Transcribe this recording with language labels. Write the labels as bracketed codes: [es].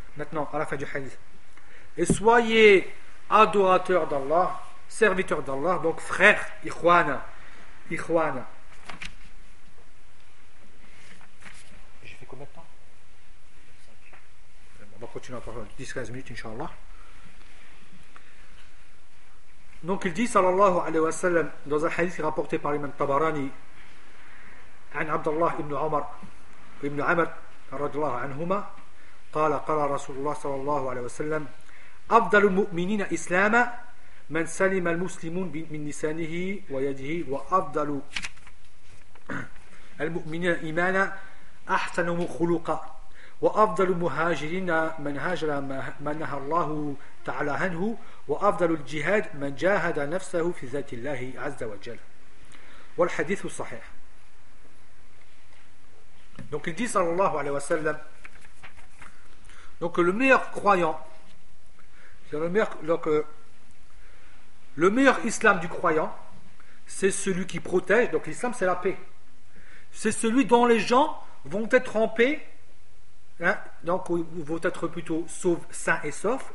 [fr] Maintenant, à la fin du hadith. Et soyez adorateurs d'Allah, serviteurs d'Allah, donc frères, ikhwan. [ar] Ikhwan. [fr] J'ai fait combien de temps ? On va continuer encore 10-15 minutes, Inch'Allah. Donc il dit, [ar] sallallahu alayhi wa sallam, [fr] dans un hadith rapporté par l'imam Tabarani, [ar] an Abdallah ibn Omar, ibn Amr, radiallahu anhuma, qala Rasulullah sallallahu alayhi wa sallam, أفضل المؤمنين إسلاما من سلم المسلمون من لسانه ويده وأفضل المؤمنين إيمانا أحسن خلقا وأفضل المهاجرين من هاجر ما نهى الله تعالى عنه وأفضل الجهاد من جاهد نفسه في ذات الله عز وجل والحديث الصحيح. [fr] Donc il dit [ar] صلى الله عليه وسلم, [fr] donc le meilleur croyant, c'est le meilleur, donc, le meilleur islam du croyant, c'est celui qui protège. Donc l'islam, c'est la paix. C'est celui dont les gens vont être en paix, hein, donc vont être plutôt saufs, sains et saufs.